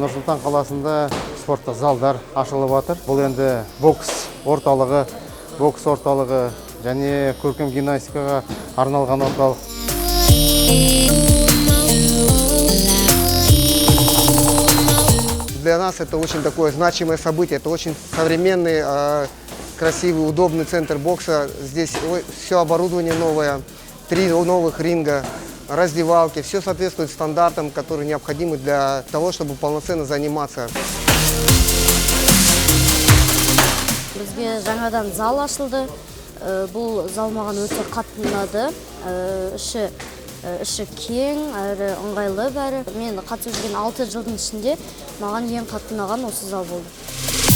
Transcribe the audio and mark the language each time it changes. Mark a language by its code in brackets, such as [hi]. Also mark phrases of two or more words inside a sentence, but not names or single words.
[kk] Нұр-Сұлтан қаласында спорттық залдар ашылып жатыр. Бұл енді бокс орталығы және көркем гимнастикаға арналған орталық. [ru] Для нас это очень такое значимое событие. Это очень современный, красивый, удобный центр бокса. Здесь все оборудование новое, 3 новых ринга, раздевалки. Все соответствует стандартам, которые необходимы для того, чтобы полноценно заниматься. [kk] Бізге жаңадан зал ашылды. Бұл зал маған өте қатты ұнады. Іші кең, әрі ыңғайлы бәрі. Мен қатысып жүрген 6 жылдың ішінде маған ең қатты ұнаған осы зал болды.